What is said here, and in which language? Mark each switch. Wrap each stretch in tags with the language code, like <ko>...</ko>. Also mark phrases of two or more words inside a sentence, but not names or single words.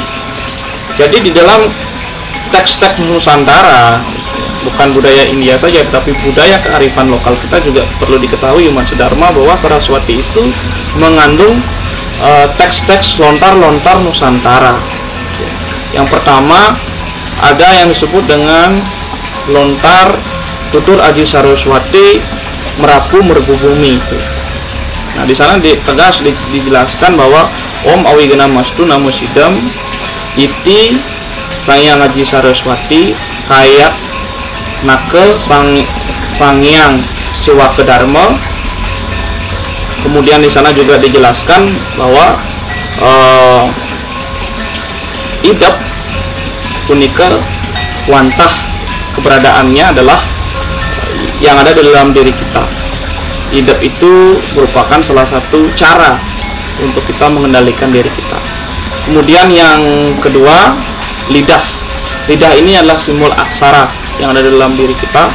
<id>Jadi di dalam teks-teks Nusantara, bukan budaya India saja, tapi budaya kearifan lokal kita juga perlu diketahui umat Dharma bahwa Saraswati itu mengandung teks-teks lontar-lontar Nusantara. Yang pertama ada yang disebut dengan lontar tutur Aji Saraswati merapu merbubumi itu. Nah, di sana tegas dijelaskan bahwa</id> <sa>Om Awigana Mastu Namo Sidam iti Sangyang Aji Saraswati kayak nake Sangyang Siwaka Dharma.</sa> <id>Kemudian di sana juga dijelaskan bahwa</id> <ban>idap punika wantah</ban> <id>keberadaannya adalah yang ada di dalam diri kita. Idap itu merupakan salah satu cara untuk kita mengendalikan diri kita. Kemudian yang kedua, lidah. Lidah ini adalah simbol aksara yang ada dalam diri kita.</id>